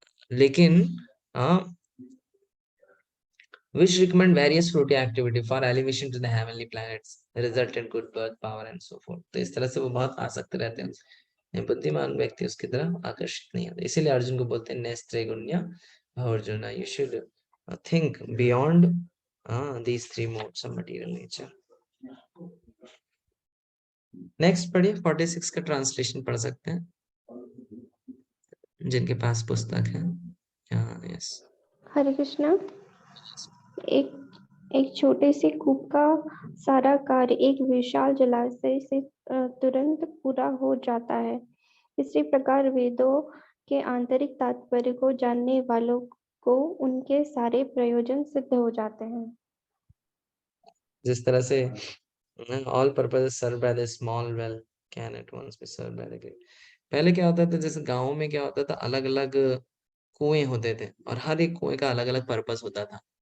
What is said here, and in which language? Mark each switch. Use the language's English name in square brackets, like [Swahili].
[English] लेकिन which recommend various fruity activity for elevation to the heavenly planets, result in good birth, power and so forth. [Hindi] तो इस तरह से वो बहुत आसक्त रहते हैं, बुद्धिमान व्यक्ति उसकी तरफ आकर्षित नहीं होते. इसीलिए अर्जुन को बोलते हैं नेस्त्रे गुण्य Arjun, [English] you should think beyond these three modes of material nature. [Hindi] Next पढ़िए 46 का ट्रांसलेशन पढ़ सकते हैं जिनके पास पुस्तक है. [English] Yes. [Hindi] हरे कृष्णा. एक छोटे से कूप का सारा कार्य एक विशाल जलाशय से तुरंत पूरा हो जाता है. इसी प्रकार वेदों के आंतरिक तात्पर्य को जानने वालों को उनके सारे प्रयोजन सिद्ध हो जाते हैं. जिस तरह से [English] all purposes served by the small well can at once be served by the great. [Hindi] पहले क्या होता था, जैसे गाँव में क्या होता था, अलग अलग कुएं होते थे और हर एक कुएं का अलग अलग पर्पस होता था.